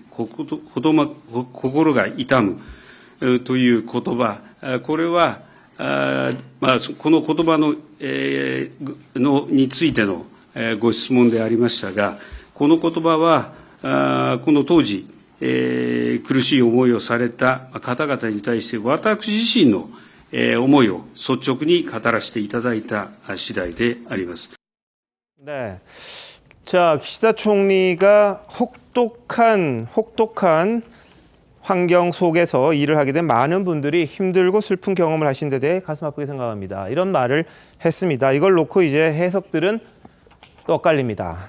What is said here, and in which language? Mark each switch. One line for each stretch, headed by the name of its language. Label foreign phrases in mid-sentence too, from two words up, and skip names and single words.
Japanese: 心が痛むという言葉、これはこの言葉の、についての、ご質問でありましたが、この言葉は、この当時、苦しい思いをされた方々に対して私自身の、思いを率直に語らせていただいた次第であります。
Korean: 네. 자, 기시다 총리가 혹독한 환경 속에서 일을 하게 된 많은 분들이 힘들고 슬픈 경험을 하신 데 대해 가슴 아프게 생각합니다. 이런 말을 했습니다. 이걸 놓고 이제 해석들은 또 엇갈립니다.